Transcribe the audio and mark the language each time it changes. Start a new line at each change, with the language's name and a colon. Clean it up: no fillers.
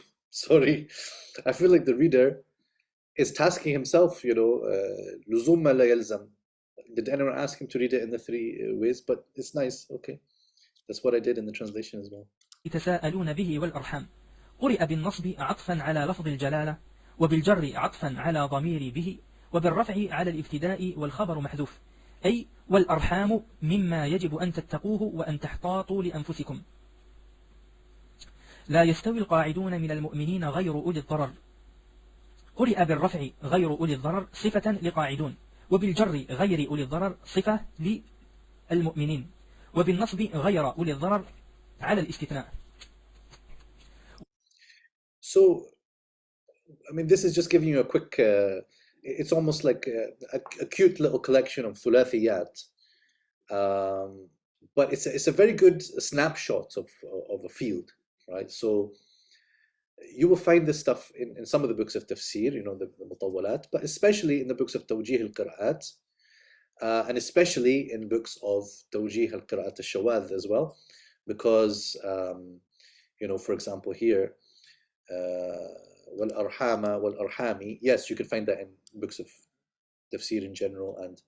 English: Sorry, I feel like the reader is tasking himself,
Arabic: لزوم ما لا يلزم.
English: Did anyone ask him to read it in the 3 ways? But it's nice, okay. That's what I did in the translation as well.
Arabic: تساءلون به والأرحام قرئ بالنصب عطفا على لفظ الجلالة، وبالجر عطفا على ضمير به، وبالرفع على الابتداء والخبر محذوف، أي والأرحام مما يجب أن تتقوه وأن تحتاطوا لأنفسكم. لا يستوي القاعدون من المؤمنين غير أولي الضرر. قرئ بالرفع غير أولي الضرر صفة لقاعدون، وبالجر غير أولي الضرر صفة للمؤمنين، وبالنصب غير أولي الضرر على الاستثناء.
English: So, this is just giving you a quick, it's almost like a cute little collection of thulathiyat, but it's a very good snapshot of a field, right? So you will find this stuff in some of the books of tafsir, the mutawwalat, but especially in the books of tawjih al-qira'at, and especially in books of tawjih al-qira'at al-shawadh as well, because, for example here, wal-arhama wal-arhami, yes, you can find that in books of tafsir in general,